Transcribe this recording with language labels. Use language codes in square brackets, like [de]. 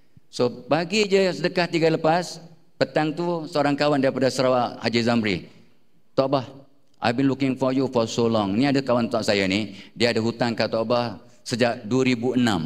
[ms] So bagi je sedekah 3 lepas, petang tu seorang kawan daripada Sarawak, Haji Zamri. [en] Tuan Abah, I've been looking for you for so long. [ms] Ni ada kawan tok saya ni, dia ada hutang kat Tok Abah sejak 2006.